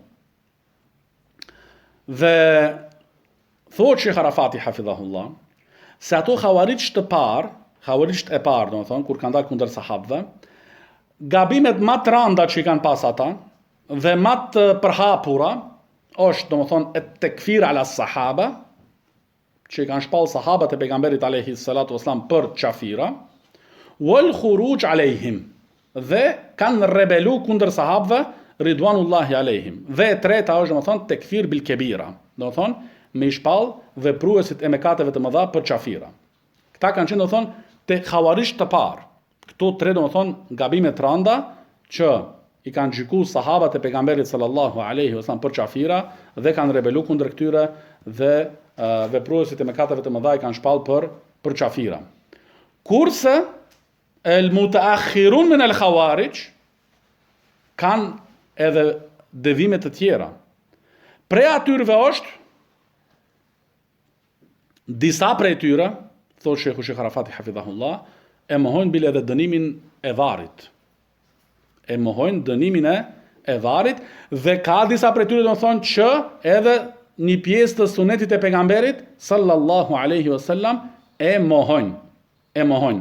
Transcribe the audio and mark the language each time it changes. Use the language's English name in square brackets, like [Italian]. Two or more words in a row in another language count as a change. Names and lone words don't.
[Albanian] Dhe thot Sheikh Arafati hafidhahullah se ato khawarij të parë, khawarij e parë domethënë kur kanë dalë kundër sahabëve, gabimet më të rënda që i kanë pas ata dhe më të përhapura është domethënë [Arabic] التكفير على الصحابة, [Albanian] që i kanë shpall sahabat e pejgamberit [Arabic] عليه الصلاة والسلام [Albanian] për qafira, [Arabic] والخروج عليهم, [Albanian] dhe kanë rebelu kundër sahabëve [Arabic] رضوان الله عليهم. [Albanian] Dhe e treta është domethënë [Arabic] التكفير بالكبيرة, [Albanian] domethënë me i shpall vepruesit e mëkateve të mëdha për qafira. Këta kanë qenë domethënë te khawarij të parë. Këto tre domethënë gabime të rënda që i kanë gjykuar sahabat e pejgamberit [Arabic] صلى الله عليه وسلم [Albanian] për qafira dhe kanë rebelu kundër këtyre dhe vepruesit e mëkateve të mëdha i kanë shpall për qafira. Kurse [Arabic] المتأخرون من الخوارج [Albanian] kanë edhe devime të tjera. Prej atyre është disa prej tyre, thot Sheikh Arafati hafidhahullah, e mohojnë bile edhe dënimin e varrit. E mohojnë dënimin e varrit dhe ka disa prej tyre domethënë që edhe një pjesë të sunetit e pejgamberit [Arabic] صلى الله عليه وسلم [Albanian] e mohojnë.